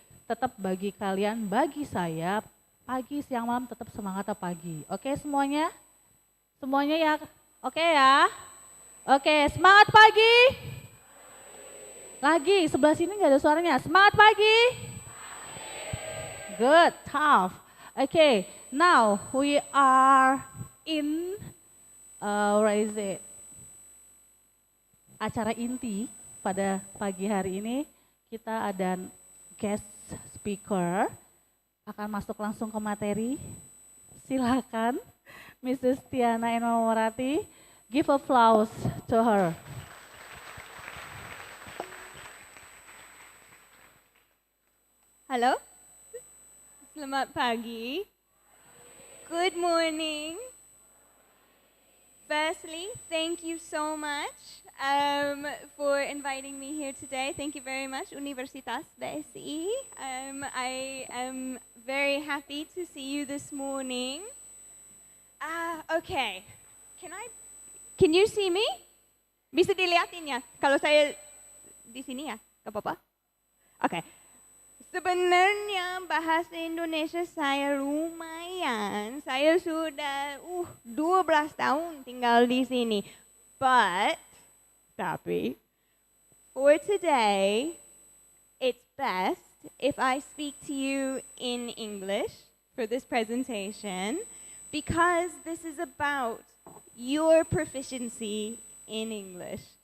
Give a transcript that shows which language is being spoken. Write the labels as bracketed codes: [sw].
[id] Tetap bagi kalian, bagi saya, pagi, siang, malam tetap semangat pagi. Oke semuanya? Semuanya ya? Oke ya? Oke, semangat pagi. Lagi, sebelah sini nggak ada suaranya. Semangat pagi. [en] Good, tough. Okay, now we are in, where is it? [id] Acara inti pada pagi hari ini. Kita ada guest speaker, akan masuk langsung ke materi. Silakan, Mrs. [en] Tiana Enamorati, give applause to her. [id] Halo, selamat pagi. [en] Good morning. Firstly, thank you so much for inviting me here today. Thank you very much, Universitas BSI. I am very happy to see you this morning. Okay, can you see me? [id] Bisa dilihatin ya? Kalau saya di sini ya, gak apa-apa? Okay. Sebenarnya bahasa Indonesia saya lumayan, saya sudah 12 tahun tinggal di sini. [en] Tapi, for today, it's best if I speak to you in English for this presentation, because this is about your proficiency in English.